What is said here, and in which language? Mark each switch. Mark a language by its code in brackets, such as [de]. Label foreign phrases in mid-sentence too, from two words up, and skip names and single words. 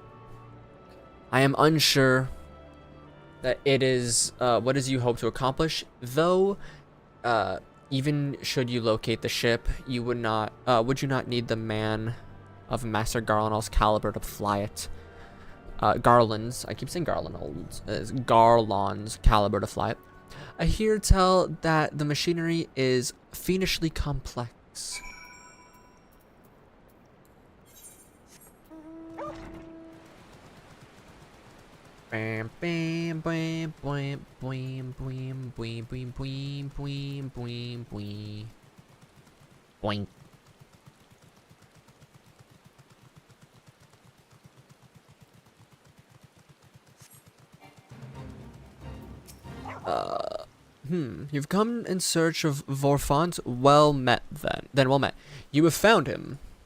[en] I am unsure that it is what is you hope to accomplish, though even should you locate the ship, you would you not need the man of Master Garland's caliber to fly it? Garland's, I keep saying Garland's, Garland's caliber to fly it. I hear tell that the machinery is fiendishly complex. Bam bam bam bam bam bam bam bam bam bam bam bam. Boink. You've come in search of Vorfont. Well met, then. Well met. You have found him.